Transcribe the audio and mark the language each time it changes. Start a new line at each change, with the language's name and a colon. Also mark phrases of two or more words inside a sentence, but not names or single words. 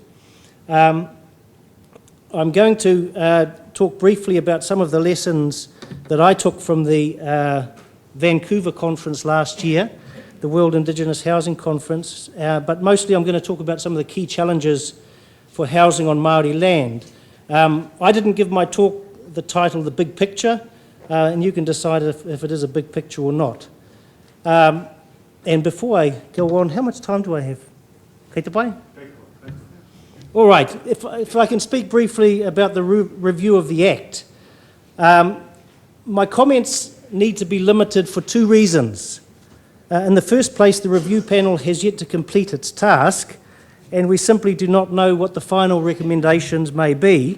English: I'm going to talk briefly about some of the lessons that I took from the Vancouver conference last year, the World Indigenous Housing Conference, but mostly I'm going to talk about some of the key challenges for housing on Māori land. I didn't give my talk the title, The Big Picture, and you can decide if it is a big picture or not. And before I go on, how much time do I have?
Māori: Kei te pai?
English: All right, if I can speak briefly about the review of the Act. My comments need to be limited for two reasons. In the first place, the review panel has yet to complete its task, and we simply do not know what the final recommendations may be.